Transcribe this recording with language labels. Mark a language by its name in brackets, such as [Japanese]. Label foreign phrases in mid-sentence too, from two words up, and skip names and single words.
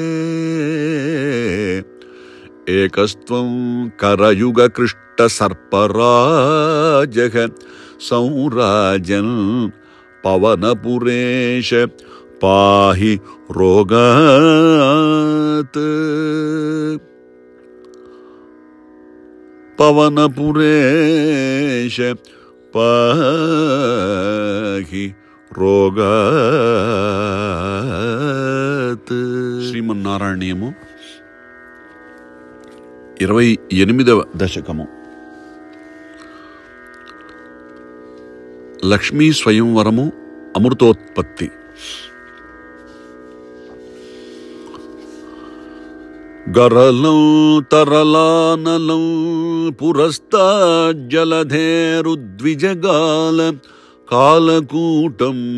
[Sanskrit] एकस्त्वं करयुगकृष्टसर्पराजः संराजन् पवनपुरेश पाहि रोगात् पवनपुरेश पाहि रोगात्. [Telugu] శ్రీమన్నారాయణీయము 28వ దశకము. లక్ష్మీ స్వయంవరము అమృతోత్పత్తి. [Sanskrit] గరలం తరలానలం పురస్తాజ్జలధేరుద్విజగాల కాలకూటం